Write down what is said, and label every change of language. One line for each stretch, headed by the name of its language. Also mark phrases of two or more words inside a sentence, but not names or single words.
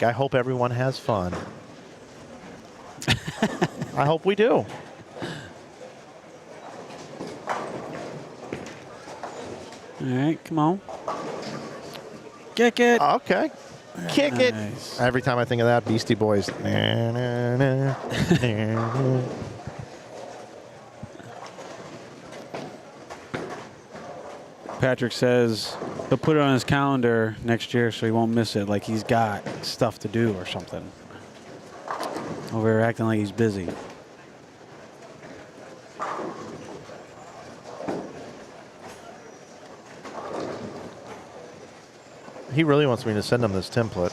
English: I hope everyone has fun. I hope we do. All right, come on. Kick it. Okay. Kick Nice. it. Every time I think of that, Beastie Boys. Na, na, na, na, na. Patrick says he'll put it on his calendar next year so he won't miss it, like he's got stuff to do or something. Over here acting like he's busy. He really wants me to send him this template.